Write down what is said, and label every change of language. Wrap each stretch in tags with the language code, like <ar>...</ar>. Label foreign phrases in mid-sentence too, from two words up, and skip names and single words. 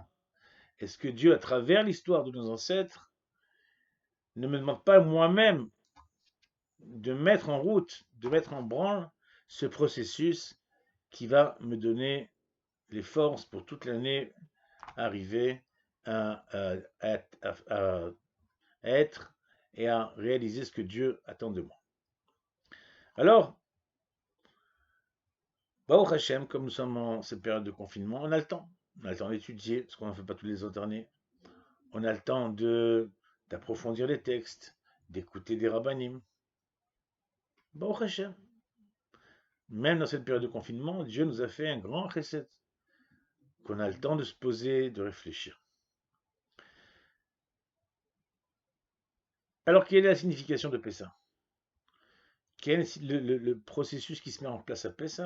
<fr>Est-ce que Dieu, à travers l'histoire de nos ancêtres, ne me demande pas moi-même de mettre en route, de mettre en branle ce processus qui va me donner les forces pour toute l'année arriver à être et à réaliser ce que Dieu attend de moi. Alors,</fr> <he>ברוך השם,</he> <fr>comme nous sommes en cette période de confinement, on a le temps. On a le temps d'étudier, ce qu'on ne fait pas tous les autres années. On a le temps d'approfondir les textes, d'écouter des rabbanim.</fr> <he>ברוך השם.</he> <fr>Même dans cette période de confinement, Dieu nous a fait un grand chesed, qu'on a le temps de se poser, de réfléchir. Alors, quelle est la signification de Pessah? Quel est le processus qui se met en place à Pessah?</fr>